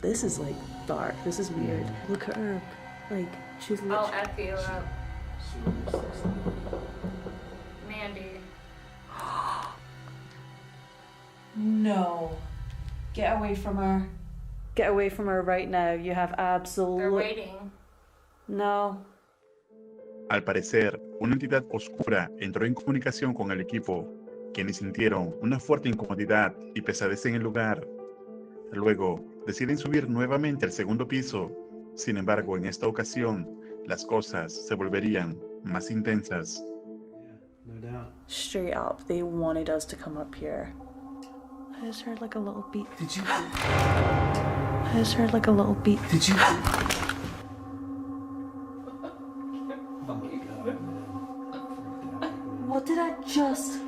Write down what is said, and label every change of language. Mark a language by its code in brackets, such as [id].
[en] This is like dark. This is weird. Look at her. Like she's I'll literally. F you up. Mandy. No. Get away from her. Get away from her right now. You have They're absolute. waiting. No. [es] Al parecer, una entidad oscura entró en comunicación con el equipo, quienes sintieron una fuerte incomodidad y pesadez en el lugar. Luego, deciden subir nuevamente al segundo piso. Sin embargo, en esta ocasión, las cosas se volverían más intensas. [en] No doubt. Straight up, they wanted us to come up here. I just heard like a little beat. Did you? I just heard like a little beat. Did you? Oh my god, man. What did I just